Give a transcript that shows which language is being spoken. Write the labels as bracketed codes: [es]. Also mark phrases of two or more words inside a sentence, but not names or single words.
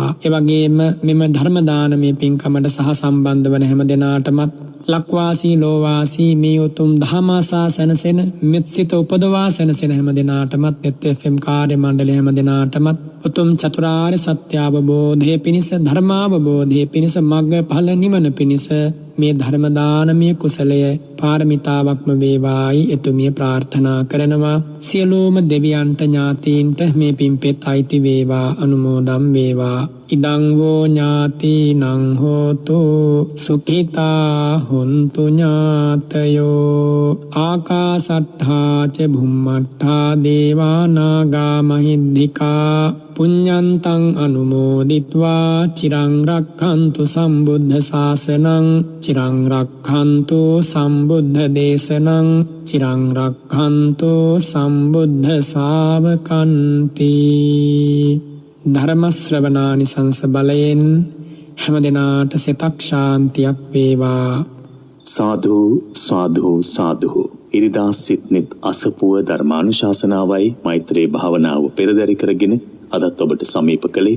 [si] ඒ වගේම මෙම ධර්ම දානමය පින්කමට සහ සම්බන්ධ වන හැම දෙනාටමත් ලක්වාසී ලෝවාසී මේ උතුම් ධර්මාසා සැනසෙන මෙත්සිත උපදවා සැනසෙන හැම දෙනාටමත් නෙත් FM කාර්ය මණ්ඩලය හැම දෙනාටමත් උතුම් චතුරාර්ය සත්‍ය අවබෝධය පිණිස, ධර්මාවබෝධය පිණිස, මග්ග ඵල නිවන පිණිස මේ ධර්ම දානමය කුසලය පාරමිතාවක්ම වේවායි එතුමිය ප්‍රාර්ථනා කරනවා. සියලුම දෙවියන්ට ඥාතීන්ට මේ පින්පෙත් අයිති වේවා, අනුමෝදම් වේවා. [pi] ඉදං වූ ඥාතිනං හෝතු සුඛිතා හොන්තු ඥාතයෝ. ආකාසට්ඨා ච භුම්මට්ඨා දේවා නාග මහිද්దికා පුඤ්ඤන්තං අනුමෝදිත්වා චිරං රක්ඛන්තු සම්බුද්ධ ශාසනං, චිරං රක්ඛන්තු සම්බුද්ධ දේශනං, චිරං රක්ඛන්තු සම්බුද්ධ ශාවකන්ති. [si] ධර්ම ශ්‍රවණානිසංස බලයෙන් හැම දිනාට සිතක් ශාන්තියක් වේවා. සාදු සාදු සාදු. ඉරිදා සිත්නිත් අසපුව ධර්මානුශාසනාවයි මෛත්‍රී භාවනාව පෙරදරි කරගෙන අදත් ඔබට සමීප කළේ.